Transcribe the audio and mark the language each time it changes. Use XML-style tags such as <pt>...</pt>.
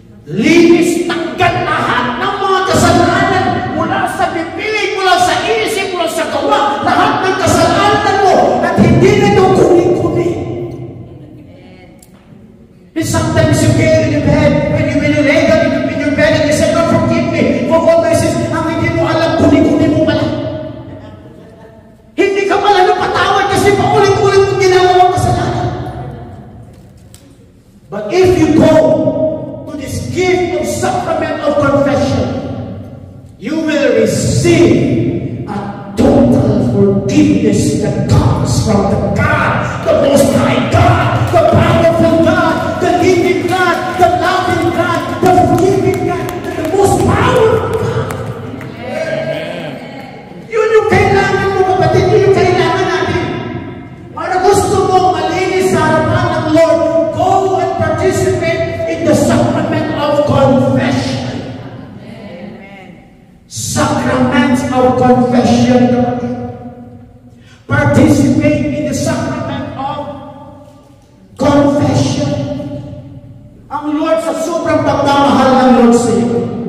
<tl>Linis, tanggal lahat ng mga kasalanan mula sa bibig, mula sa isip, mula sa gawa, lahat ng kasalanan mo at hindi na ito kuni-kuni.</tl> <en>And sometimes you get in your bed, when you lay down in your bed and you say, Lord, forgive me for all my sins.</en> <tl>Ang hindi mo alam, kuni-kuni mo pala. Hindi ka pala napatawad kasi paulit-ulit mo ginawa ang kasalanan.</tl> <en>But if you go to this gift of sacrament of confession, you will receive a total forgiveness that comes from the God, the Most High God, the powerful God, the living God, the loving God, the forgiving God, the most powerful God.</en> <tl>Yun yung kailangan mo, kapatid. Yun yung kailangan natin. Para gusto mo malinis sa harapan ng Lord,</tl> <en>go and participate in the sacrament of confession. Sacraments of confession. Participate in the sacrament of confession.</en> <tl>Ang Lord sa sobrang pagmamahal ng Lord sa iyo.</tl>